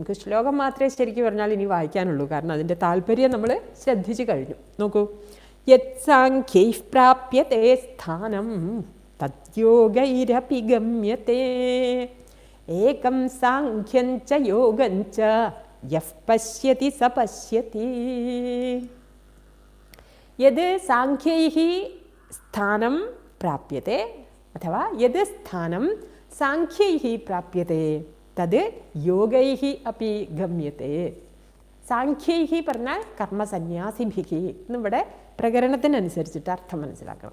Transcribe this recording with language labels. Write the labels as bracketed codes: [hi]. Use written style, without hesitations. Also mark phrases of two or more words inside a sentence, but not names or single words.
[ml] നമുക്ക് ശ്ലോകം മാത്രമേ ശരിക്കും പറഞ്ഞാൽ ഇനി വായിക്കാനുള്ളൂ, കാരണം അതിൻ്റെ താല്പര്യം നമ്മൾ ശ്രദ്ധിച്ചു കഴിഞ്ഞു. [sa] നോക്കൂ. यत्साङ्ख्यैः प्राप्यते स्थानं तद्योगैरपि गम्यते एकं साङ्ख्यं च योगं च यः पश्यति स पश्यति. यत् साङ्ख्यैः स्थानं प्राप्यते अथवा यत् स्थानं साङ्ख्यैः प्राप्यते तत् योगैः अपि गम्यते. [ml] സാഖ്യൈഃ പറഞ്ഞാൽ കർമ്മസന്യാസിഭിഃ എന്നിവിടെ പ്രകരണത്തിനനുസരിച്ചിട്ട് അർത്ഥം മനസ്സിലാക്കണം.